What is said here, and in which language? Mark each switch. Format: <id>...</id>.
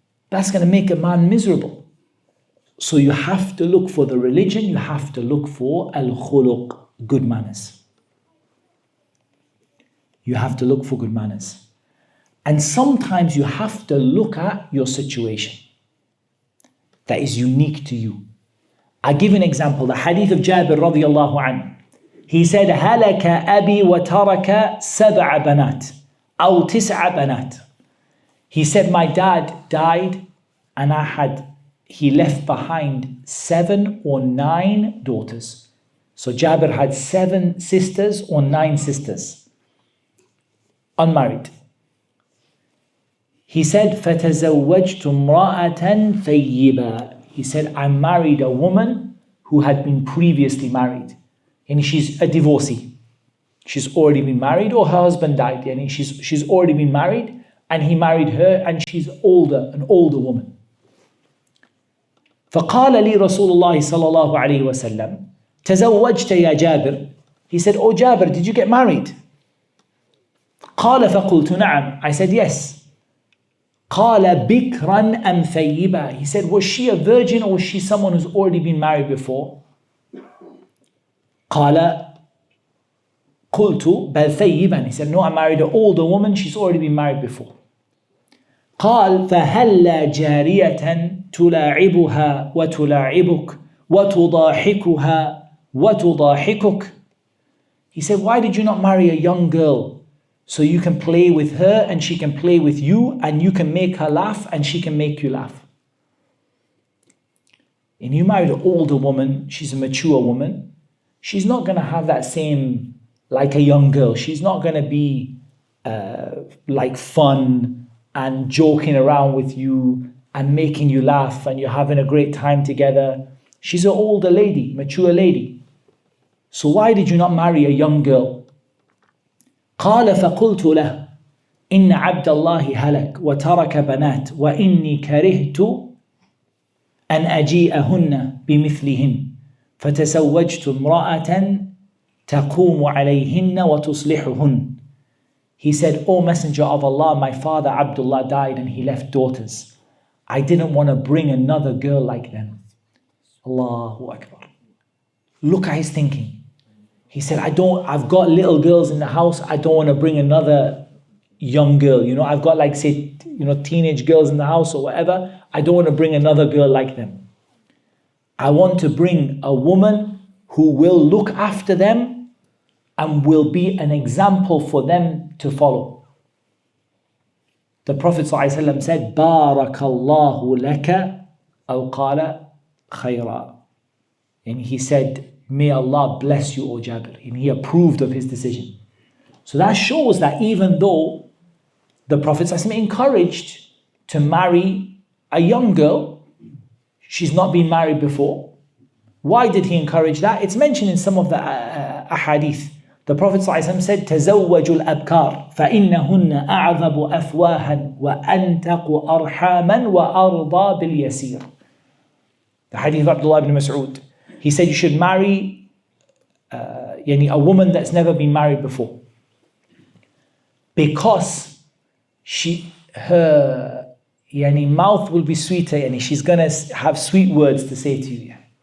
<en>That's going to make a man miserable. So you have to look for the religion, you have to look for al-khuluq, good manners. You have to look for good manners. And sometimes you have to look at your situation that is unique to you. I give an example, the hadith of Jabir radiyallahu anhu. He said,</en> <ar>هَلَكَ أَبِي وَتَرَكَ سَبْعَ بَنَاتٍ أَوْ تِسْعَ بَنَاتٍ.</ar> <en>He said, my dad died and he left behind 7 or 9 daughters. So Jabir had 7 sisters or 9 sisters, unmarried. He said,</en> <ar>فَتَزَوَّجْتُ امْرَأَةً ثَيِّبًا.</ar> <en>He said, I married a woman who had been previously married. And she's a divorcee. She's already been married, or her husband died. And she's already been married, and he married her, and she's older, an older woman.</en> <ar>فَقَالَ لِي رَسُولُ اللَّهِ صَلَّى اللَّهُ عَلَيْهِ وَسَلَّمَ تَزَوَّجْتَ يَا جَابِرْ.</ar> <en>He said, oh Jabir, did you get married?</en> <ar>قَالَ فَقُلْتُ نَعَمْ.</ar> <en>I said, yes.</en> <ar>قَالَ بِكْرًا أَمْ ثَيِّبًا.</ar> <en>He said, was she a virgin or was she someone who's already been married before?</en> <ar>قَالَ قُلْتُ بَلْ ثَيِّبًا.</ar> <en>He said, no, I married an older woman, she's already been married before.</en> <ar>قال فهلا جارية تلاعبها وتلاعبك وتضاحكها وَتُضَاحِكُكَ.</ar> <en>He said, why did you not marry a young girl so you can play with her and she can play with you and you can make her laugh and she can make you laugh? And you married an older woman, she's a mature woman, she's not going to have that same, like a young girl. She's not going to be like fun and joking around with you and making you laugh and you're having a great time together. She's an older lady, mature lady. So why did you not marry a young girl?</en> <ar>قال فقلت له إن عبد الله هلك وترك بنات وإني كرهت أن أجيئهن بمثلهن فتزوجت امرأة تقوم عليهن وتصلحهن.</ar> <en>He said, O Messenger of Allah, my father Abdullah died and he left daughters. I didn't want to bring another girl like them. Allahu Akbar. Look at his thinking. He said, I've got little girls in the house. I don't want to bring another young girl. I've got like, say, teenage girls in the house or whatever. I don't want to bring another girl like them. I want to bring a woman who will look after them and will be an example for them to follow. The Prophet ﷺ said,</en> <ar>BarakAllahu laka aw qala khayra.</ar> <en>And he said, may Allah bless you, O Jabir. And he approved of his decision. So that shows that even though the Prophet ﷺ encouraged to marry a young girl, she's not been married before. Why did he encourage that? It's mentioned in some of the ahadith. The Prophet ﷺ said,</en> <ar>تزوجوا الأبكار فإنهن أعظم أفواها وأنتق أرحاما وأرضى باليسير.</ar> <en>The hadith of Abdullah ibn Mas'ud. He said you should marry a woman that's never been married before. Because her mouth will be sweeter, and she's going to have sweet words to say to you.</en>